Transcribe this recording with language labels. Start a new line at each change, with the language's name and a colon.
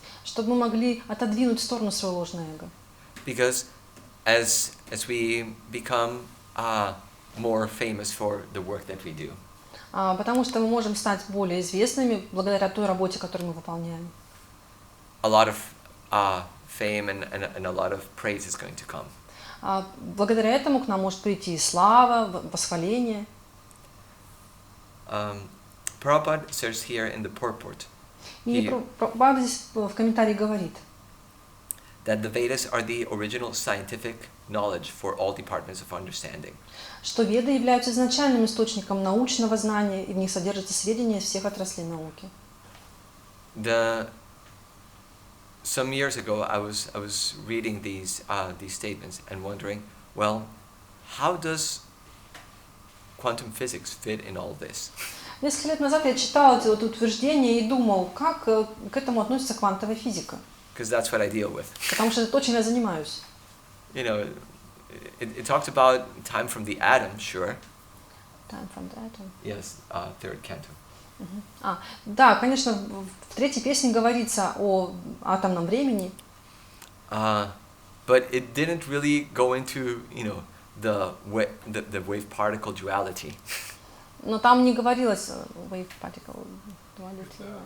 Russian: Чтобы мы могли отодвинуть в сторону свое ложное эго.
English: Because as we become more famous for the work that we do.
Russian: Потому что мы можем стать более известными благодаря той работе, которую мы выполняем.
English: A lot of fame and a lot of praise is going to come.
Russian: Благодаря этому к нам может прийти и слава, восхваление.
English: Prabhupada says here in the purport.
Russian: И Прабхупада здесь в комментарии говорит,
English: that the Vedas are the original scientific knowledge for all departments of understanding.
Russian: Что Веды являются изначальным источником научного знания, и в них содержатся сведения из всех отраслей науки.
English: Some years ago, I was reading these statements and wondering, well, how does quantum physics fit in all this?
Russian: Несколько лет назад я читал эти утверждения и думал, как к этому относится квантовая физика.
English: Because that's what I deal with.
Russian: Потому что это то, чем я занимаюсь.
English: You know, it talks about time from the atom, sure. Time from the atom. Yes, third canto.
Russian: Да, конечно, в третьей песне говорится о атомном времени.
English: But it didn't really go into, the wave-particle duality.
Russian: Но там не говорилось
English: wave-particle duality.